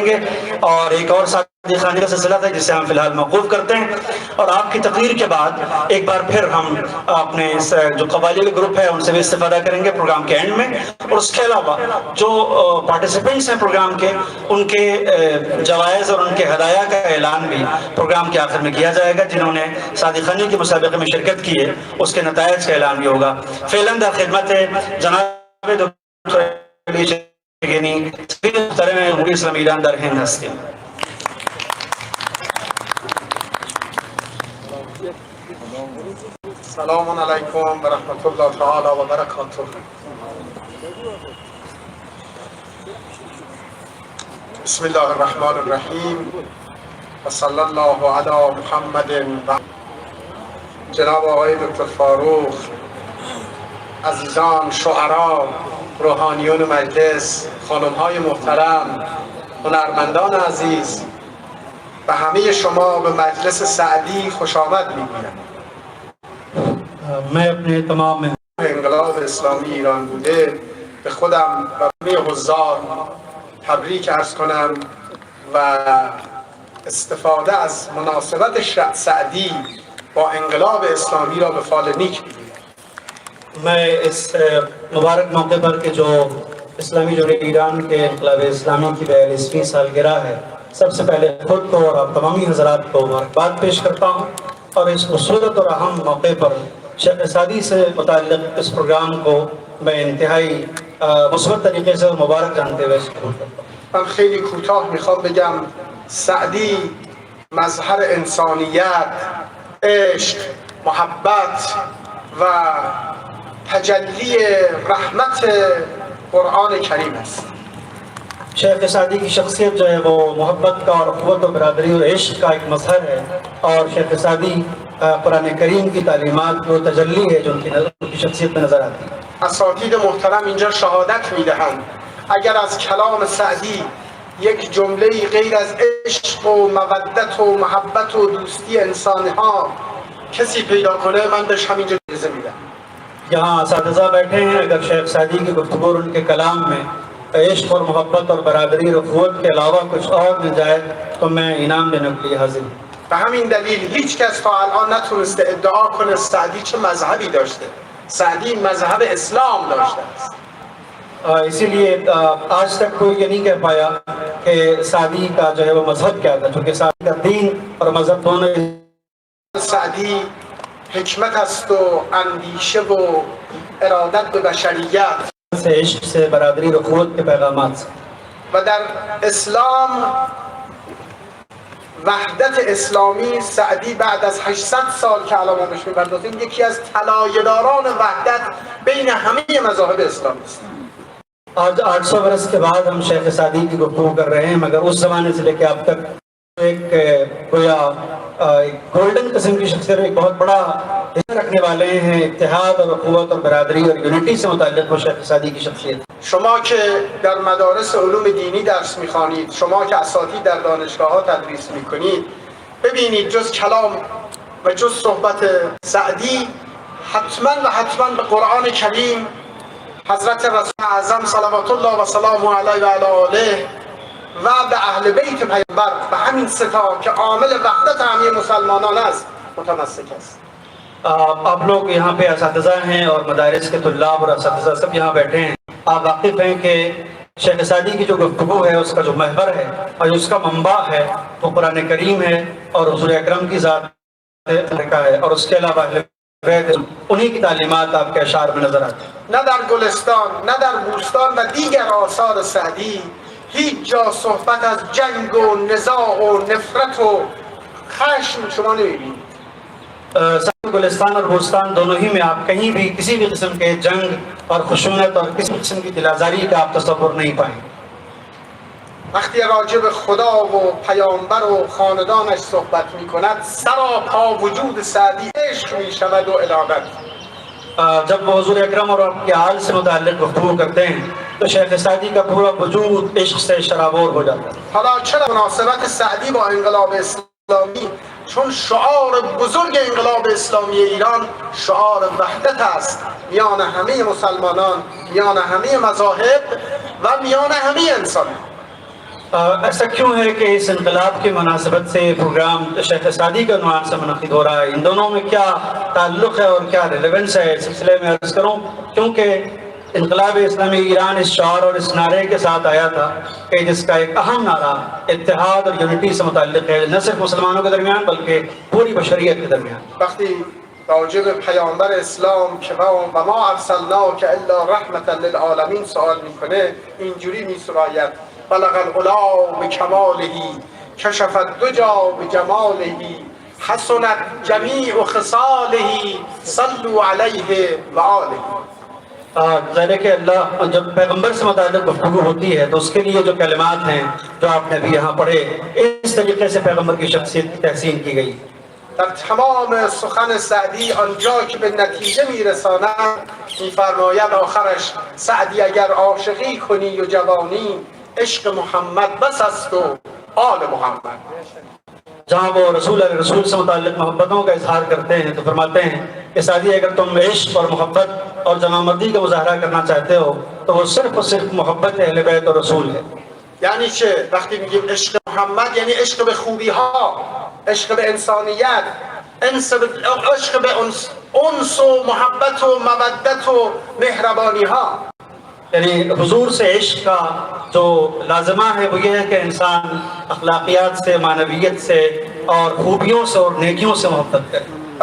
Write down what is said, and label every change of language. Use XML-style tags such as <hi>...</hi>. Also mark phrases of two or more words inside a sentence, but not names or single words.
<ur>گے، اور ایک اور سعدی خانی کا سلسلہ تھا جسے ہم فی الحال موقوف کرتے ہیں، اور آپ کی تقریر کے بعد ایک بار پھر ہم اپنے جو قبائلی گروپ ہے ان سے بھی استفادہ کریں گے پروگرام کے اینڈ میں، اور اس کے علاوہ جو پارٹیسپینٹس ہیں پروگرام کے، ان کے جوائز اور ان کے ہدایہ کا اعلان بھی پروگرام کے آخر میں کیا جائے گا۔ جنہوں نے سعدی خانی کے مسابقے میں شرکت کی ہے اس کے نتائج کا اعلان بھی ہوگا۔</ur> <fa>فعلاً در خدمت جناب ڈاکٹر علی چگنی سفیر محترم جمہوریہ اسلامی ایران در ہند ہستی۔</fa> <ar>السلام علیکم ورحمۃ اللہ تعالی وبرکاتہ۔ بسم اللہ الرحمن الرحیم، وصلی اللہ علی محمد۔</ar> <fa>جناب آقای دکتر فاروق، عزیزان شعرا، روحانیون مجلس، خانم‌های محترم، هنرمندان عزیز، و همه شما به مجلس سعدی خوش آمد می‌گویم۔</fa> <ur>میں اپنے تمام</ur> <fa>انقلاب اسلامی ایران بوده به خودم و همه حضار تبریک عرض کنم و استفاده از مناسبت سعدی با انقلاب اسلامی را به فال نیک بگویم۔</fa> <ur>میں اس مبارک موقع پر کہ جو اسلامی جمہوریہ ایران کے انقلاب اسلامی کی 42ویں سالگرہ ہے، سب سے پہلے خود کو اور آپ تمامی حضرات کو مبارکباد پیش کرتا ہوں، اور اس خوبصورت اور اہم موقع پر شیخ سعدی سے متعلق اس پروگرام کو میں انتہائی مثبت طریقے سے مبارک جانتے ہوئے شروع کرتا ہوں.</ur> <fa>من خیلی کوتاه میخوام بگم سعدی مظهر انسانیت، عشق، محبت و تجلی رحمت قرآن کریم است.</fa> <ur>شیخ سعدی کی شخصیت جو ہے وہ محبت کا اور اخوت و برادری اور عشق کا ایک مظہر ہے، اور شیخ سعدی قرآن کریم کی تعلیمات کو تجلی ہے جو ان کی شخصیت میں نظر آتی ہے.</ur> <fa>اساتید محترم اینجا شهادت میدهند اگر از کلام سعدی یک جمله غیر از عشق و مودت و محبت و دوستی انسانها کسی پیدا کنه من بهش همینجا جایزه میدم.</fa> <ur>یہاں اساتذہ بیٹھے ہیں، اگر شیخ سعدی کی گفتگو اور ان کے کلام میں عشق اور محبت اور برادری اور اخوت کے علاوہ کچھ اور مل جائے تو میں انعام دینے کے لیے حاضر ہوں.</ur> <fa>به همین دلیل هیچ کس تا الان نتونسته ادعا کنه سعدی چه مذهبی داشته. سعدی مذهب اسلام داشته است.</fa> <ur>اسی لیے آج تک کوئی یہ نہیں کہہ پایا کہ سعدی کا جو ہے وہ مذہب کیا تھا، چونکہ سعدی کا دین اور مذہب دونوں.</ur> <fa>سعدی حکمت است و اندیشه و ارادت به بشریت</fa> <ur>سے عشق سے برادری اور اخوت کے پیغامات سے.</ur> <fa>و در اسلام وحدت اسلامی سعدی بعد از 800 سال که الان ما بهش می‌پردازیم یکی از طلایه‌داران وحدت بین همه مذاهب اسلامی است.</fa> <ur>آج 800 برس کے بعد ہم شیخ سعدی کی گفتگو کر رہے ہیں، مگر اس زمانے سے لے کے اب تک ایک گویا گولڈن قسم کی شخصیت، ایک بہت بڑا حصہ رکھنے والے ہیں اتحاد اور اخوت اور برادری اور یونٹی سے متعلق وہ شیخ سعدی کی شخصیت.</ur> <fa>شما که در مدارس علوم دینی درس می‌خوانید، شما که اساتید در دانشگاه‌ها تدریس می‌کنید، ببینید جز کلام و جز صحبت سعدی حتما و حتما به قرآن کریم، حضرت رسول اعظم</fa> <ar>صلوات الله و سلامه علیه و علی آله</ar> <fa>و به اهل بیت پیامبر و همین ستا که عامل وحدت همه مسلمانان است متمسک است.</fa> <ur>آپ لوگ یہاں پہ اساتذہ ہیں اور مدارس کے طلاب اور اساتذہ سب یہاں بیٹھے ہیں. آپ واقف ہیں کہ شیخ سعدی کی جو گفتگو ہے اس کا جو محور ہے اور اس کا منبع ہے وہ قرآن کریم ہے اور حضور اکرم کی ذات کا ہے، اور اس کے علاوہ انہی کی تعلیمات آپ کے اشعار میں نظر آتی ہیں.</ur> <fa>نه در گلستان، نه در بوستان و دیگر آثار سعدی هیچ جا صحبت از جنگ و نزاع و نفرت و خشم شما نمی‌بینید.</fa> <ur>گلستان اور بوستان دونوں ہی میں آپ کہیں بھی کسی بھی قسم کے جنگ اور خشونت اور کسی قسم کی دلازاری کا آپ تصور نہیں پائیں.</ur> <fa>وقتی راجع به خدا و پیامبر و خاندانش صحبت می‌کند سراپا وجود سعدی عشق می‌شود و ارادت.</fa> <ur>جب وہ حضور اکرم اور آپ کے آل سے متعلق گفتگو کرتے ہیں تو شیخ سعدی کا پورا وجود عشق سے شرابور ہو جاتا ہے.</ur> <fa>حالا چرا مناسبت سعدی با انقلاب اسلامی؟ چون شعار بزرگ انقلاب اسلامی ایران شعار وحدت است میان همه مسلمانان، میان همه مذاهب و میان همه انسانان.</fa> <ur>ایسا کیوں ہے کہ اس انقلاب کی مناسبت سے پروگرام شیخ سعدی کے عنوان سے منعقد ہو رہا ہے؟ ان دونوں میں کیا تعلق ہے اور کیا ریلیونس ہے اس سلسلے میں عرض کروں. کیونکہ انقلاب اسلامی ایران اس شعار اور اس نعرے کے ساتھ آیا تھا کہ جس کا ایک اہم نعرہ اتحاد اور یونٹی سے متعلق ہے، نہ صرف مسلمانوں کے درمیان بلکہ پوری بشریت کے درمیان.</ur> <fa>وقتی راجع به پیامبر اسلام که</fa> <ar>و ما ارسلناک الا رحمتا للعالمین</ar> <fa>سوال میکنه اینجوری میسراید</fa> <ar>بلغ العلا بکماله کشف الدجا بجماله حسنت جمیع خصاله صلوا علیه و آله.</ar> <ur>ظاہر ہے کہ اللہ جب پیغمبر سے متعلق گفتگو ہوتی ہے تو اس کے لیے جو کلمات ہیں جو آپ نے ابھی یہاں پڑھے اس طریقے سے پیغمبر کی شخصیت کی تحسین کی گئی.</ur> <fa>در تمام سخن سعدی آنجا که به نتیجه میرساند میفرماید آخرش سعدی اگر عاشقی کنی و جوانی عشق محمد بس است و آل محمد.</fa> <ur>جہاں وہ رسول سے متعلق محبتوں کا اظہار کرتے ہیں تو فرماتے ہیں کہ سعدی اگر تم عشق اور محبت اور جمع مردی کا مظاہرہ کرنا چاہتے ہو تو وہ صرف اور صرف محبت اہل بیت اور رسول ہے.</ur> <fa>یعنی چه؟ وقتی میگیم عشق محمد یعنی عشق به خوبی ها، عشق به انسانیت، عشق به انس و محبت و مودت و مهربانی ها.</fa> <ur>یعنی حضور سے عشق کا جو لازمہ ہے وہ یہ ہے کہ انسان اخلاقیات سے، معنویت سے اور خوبیوں سے اور نیکیوں سے محبت کرے.</ur>